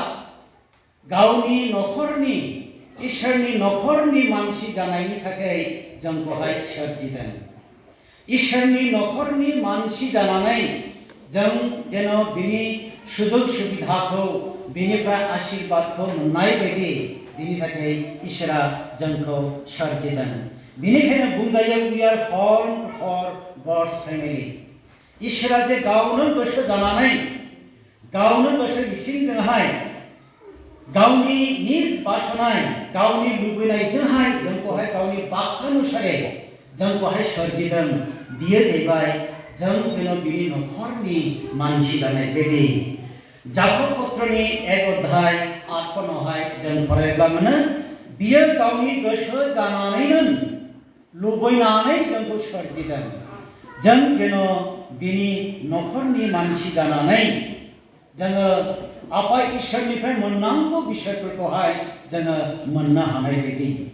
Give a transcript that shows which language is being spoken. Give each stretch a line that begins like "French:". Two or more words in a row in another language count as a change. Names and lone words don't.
Bodo: गावनि नखरनि इसोरनि नखरनि मानसि जानायनि थाखाय जोंखौहाय सोरजिदों इसोरनि नखरनि मानसि जानानै जों जेन बिनि सुजुग सुबिदाखौ बिनिफ्राय आशीर्वादखौ मोननाय बायदि बिनि थाखाय इसोरा जोंखौ सोरजिदों बिनिखायनो बुंजायो
English: we are formed for God's family
Bodo: इसोरा जे गावनो गोसो जानानै गावनो गोसो इसिंजोंहाय गावनि निज बासनाय गावनि लुबैनायजोंहाय जोंखौहाय गावनि बाक्यानुसारै जोंखौहाय सोरजिदों बियो जाहैबाय जों जेन बिनि नखरनि मानसि जानाय बायदि जाकब पत्रनि 1 अध्याय 8 पदआवहाय जों फरायब्ला मोनो बियो गावनि गोसो जानानैनो लुबैनानै जोंखौ सोरजिदों जों जेन बिनि नखरनि मानसि जानानै जोङो आफा इसोरनिफ्राय मोननांगौ बिषयफोरखौहाय जोङो मोननो हानाय बायदि